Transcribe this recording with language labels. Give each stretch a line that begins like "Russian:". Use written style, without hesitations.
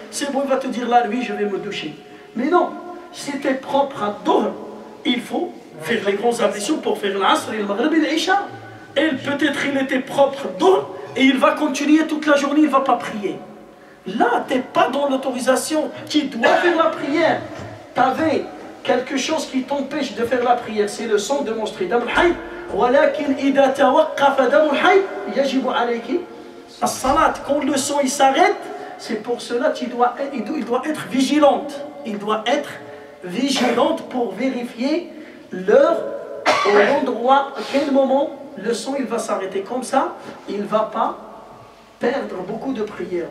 French: C'est bon, il va te dire là, lui, je vais me doucher. Mais non, si tu es propre à Dohr, il faut faire les grandes ablutions pour faire l'Asr et le Maghreb et l'Isha. Elle, peut-être, il était propre Dohr et il va continuer toute la journée, il ne va pas prier. Là, tu n'es pas dans l'autorisation. Tu dois faire la prière. Tu avais quelque chose qui t'empêche de faire la prière. C'est le sang de menstruer.
Arabic: ولكن إذا توقف دم الحيض يجب عليك الصلاة.
French: Quand le sang il s'arrête, c'est pour cela qu'il doit être vigilante. Il doit être vigilante pour vérifier l'heure, au endroit, à quel moment le sang il va s'arrêter. Comme ça, il ne va pas perdre beaucoup de prières.